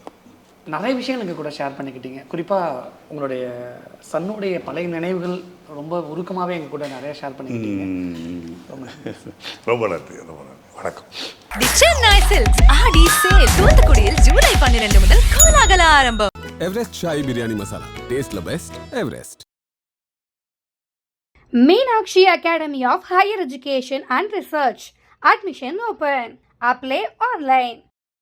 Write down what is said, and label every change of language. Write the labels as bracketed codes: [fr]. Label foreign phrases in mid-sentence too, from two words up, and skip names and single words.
[ta] நிறைய விஷயங்கள் எங்கள் கூட ஷேர் பண்ணிக்கிட்டீங்க. குறிப்பாக உங்களுடைய சன்னுடைய பழைய நினைவுகள் ரொம்ப உருக்கமாகவே எங்கள் கூட நிறைய ஷேர் பண்ணிக்கிட்டீங்க. ரொம்ப நன்றி, ரொம்ப நன்றி. வணக்கம். தி சென்னை சில்க்ஸ் ஆடி சேல் தூத்துக்குடியில் ஜூலை 12 முதல் கோலாகல ஆரம்பம். [en] Everest Shahi Biryani Masala Taste the Best Everest. Meenakshi Academy of Higher Education and Research. Admission open. Apply online.